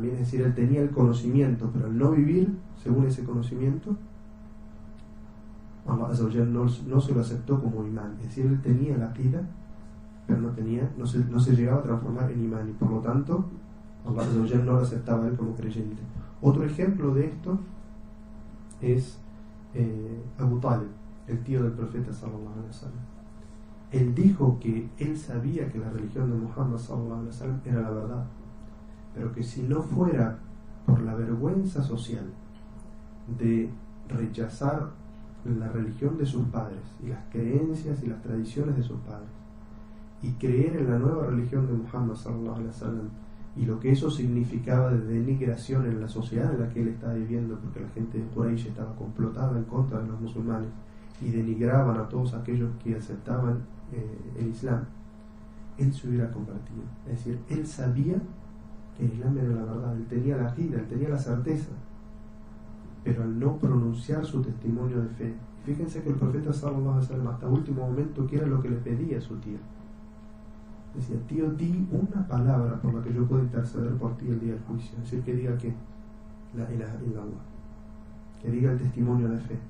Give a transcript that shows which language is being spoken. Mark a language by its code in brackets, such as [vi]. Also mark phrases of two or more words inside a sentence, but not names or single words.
[es] Es decir, él tenía el conocimiento, pero al no vivir según ese conocimiento, [ar] الله عز وجل [es] no se lo aceptó como imán. Es decir, él tenía la aqida, pero no se llegaba a transformar en imán, y por lo tanto [ar] الله عز وجل [es] no lo aceptaba a él como creyente. Otro ejemplo de esto es Abu Talib, el tío del profeta [ar] صلى الله عليه وسلم. [es] Él dijo que él sabía que la religión de Muhammad [ar] صلى الله عليه وسلم [es] era la verdad, pero que si no fuera por la vergüenza social de rechazar la religión de sus padres y las creencias y las tradiciones de sus padres, y creer en la nueva religión de Muhammad [ar] صلى الله عليه وسلم, [es] y lo que eso significaba de denigración en la sociedad en la que él estaba viviendo, porque la gente de Quraysh estaba complotada en contra de los musulmanes y denigraban a todos aquellos que aceptaban el Islam, él se hubiera convertido. Es decir, él sabía que el Islam era la verdad, él tenía la aqida, él tenía la certeza, pero al no pronunciar su testimonio de fe, fíjense que el profeta [ar] صلى الله عليه وسلم [es] hasta último momento, que era lo que le pedía a su tío, decía, tío, di una palabra por la que yo pueda interceder por ti el día del juicio. Es decir, que diga que [ar] لا إله إلا الله, [es] que diga el testimonio de fe.